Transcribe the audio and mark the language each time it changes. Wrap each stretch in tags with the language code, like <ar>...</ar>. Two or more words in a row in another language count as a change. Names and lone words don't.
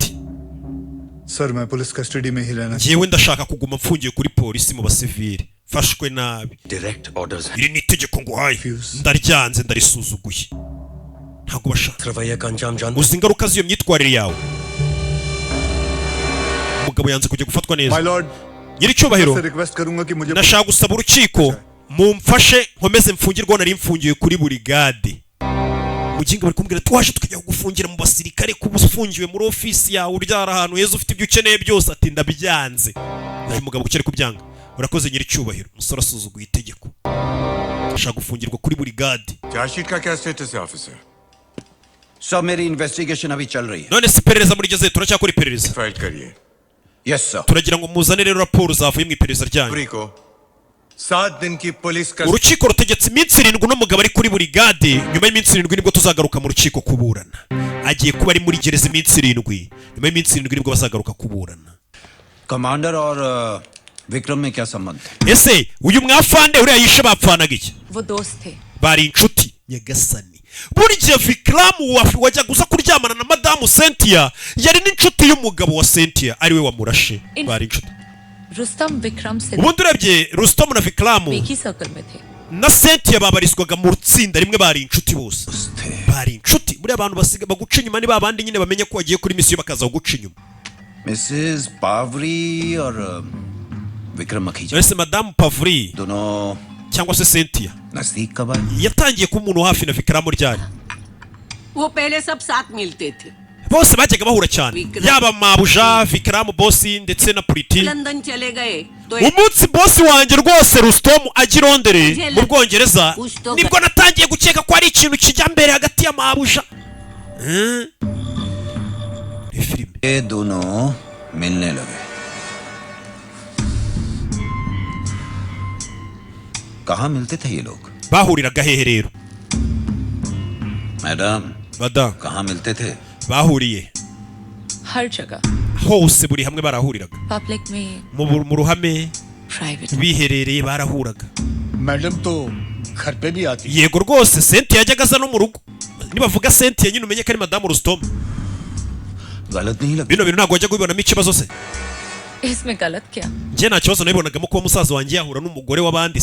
<hi>सर मैं पुलिस कस्टडी में ही रहना</hi> <rw>njyewe ndashaka kuguma mfungiye kuri polisi mu basivili fashwe nabi</rw> <en>direct orders</en> <rw>iri ni itegeko nguhaye ndaryanze ndarisuzuguye ntabwo bashaka</rw> <hi>रवैया का अंजाम जानते</hi> <rw>uzi ingaruka z'iyo myitwarire yawe umugabo yanze kujya gufatwa</rw> <en>My</en> <rw>neza</rw> <en>lord,</en> <rw>nyiri cyubahiro</rw> <hi>मैं रिक्वेस्ट करूंगा कि मुझे</hi> <rw>ndashaka gusaba urukiko mumfashe nkomeze mfungirwa nari mfungiye kuri burigade muginga bari kumbwira twaje tukajya kugufungira mu basirikare kuba ufungiwe muri ofisi yawe uryara ahantu heza ufite ibyo ukeneye byose ati ndabyanze uyu mugabo kuki ari kubyanga urakoze nyiri cyubahiro umusore asuzuguye itegeko ashaka gufungirwa kuri burigade</rw> <hi>चार्जशीट का क्या स्टेटस है ऑफिसर सर मेरी इन्वेस्टिगेशन अभी चल रही है</hi> <rw>none si iperereza murigeze turacyakora iperereza</rw> <hi>फाइल करिए</hi> <en>yes sir</en> <rw>turagira ngo muzane rero raporo zavuye mu iperereza ryanyu</rw> <hi>पूरी को 7 दिन की पुलिस का</hi> <rw>urukiko rutegetse iminsi 7 n'umugabo ari kuri burigade nyuma y'iminsi 7 nibwo tuzagaruka mu rukiko kuburana agiye kuba ari muri gereza iminsi 7 nyuma y'iminsi 7 nibwo bazagaruka kuburana</rw> <hi>कमांडर और विक्रम में क्या संबंध</hi> <rw>ese uyu mwafande uriya yishe bapfanaga iki</rw> <hi>वो दोस्त थे</hi> <rw>bari inshuti nyagasani burya Vikram wajya guza kuryamana na madamu Cynthia yari n'inshuti y'umugabo wa Cynthia ariwe wamurashe bari inshuti</rw> <hi>रुस्तम विक्रम से</hi> <rw>ubundi urebye Rustom na Vikram</rw> <hi>एक ही सर्कल में थे</hi> <rw>na Cynthia babarizwaga mu rutsinda rimwe, bari inshuti bose, bari inshuti. Muri abantu basiga baguca inyuma ni babandi nyine bamenye ko wagiye kuri misiyo bakaza guca inyuma.</rw> <hi>Mrs. Pavri और विक्रम मखीजा</hi> <rw>Ese Madame Pavri</rw> <hi>दोनों</hi> <rw>cyangwa se Cynthia</rw> <hi>नजदीक कब आए?</hi> <rw>yatangiye kuba umuntu hafi na Vikram ryari?</rw> <hi>वो पहले सब साथ मिलते थे,</hi> <rw>bose bajyaga bahura cyane, yaba Mabuja, Vikram bosi ndetse na Priti.</rw> <hi>लंदन चले गए तो</hi> <rw>Umunsi bosi wanjye rwose Rustom ajya i Londres mu Bwongereza nibwo natangiye gukeka ko ari ikintu kijya mbere hagati ya Mabuja.</rw> <hi>ये दोनों मिलने लगे। कहाँ मिलते थे ये लोग?</hi> <rw>bahuriraga hehe rero?</rw> <hi>मैडम</hi> <rw>Madam,</rw> <hi>कहाँ मिलते थे?</hi> <rw>bahuriye</rw> <hi>हर जगह,</hi> <rw>hose, buri hamwe barahuriraga,</rw> <hi>पब्लिक में,</hi> <rw>mu ruhame,</rw> <hi>प्राइवेट।</hi> <rw>biherereye barahuraga.</rw> <hi>मैडम तो घर पे भी आती</hi> <rw>Yego rwose Cynthia yajyaga aza no mu rugo. Nibavuga Cynthia nyine umenye ko ari Madame Rustom.</rw> <hi>गलत नहीं लगता?</hi> <rw>Bino bintu ntabwo wajya kubibonamo ikibazo se?</rw> <hi>इसमें गलत क्या?</hi> <rw>Njye nta kibazo nabibonagamo kuba musaza wanjye yahura n'umugore w'abandi.</rw>